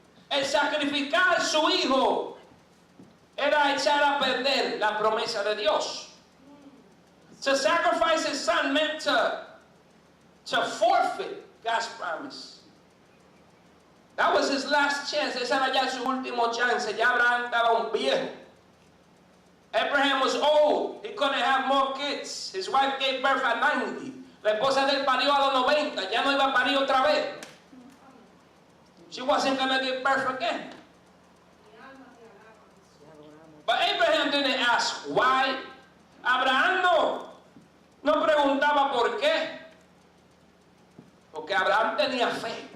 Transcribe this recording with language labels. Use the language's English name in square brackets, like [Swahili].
[Spanish] El sacrificar su hijo era echar a perder la promesa de Dios. [English] To sacrifice his son meant to forfeit God's promise. That was his last chance. [Spanish] Esa era ya su último chance. Ya Abraham estaba un viejo. [English] Abraham was old. He couldn't have more kids. His wife gave birth at 90. [Spanish] La esposa de él parió a los 90. Ya no iba a parir otra vez. [English] She wasn't going to give birth again. But Abraham didn't ask why. [Spanish] Abraham no preguntaba por qué. Porque Abraham tenía fe.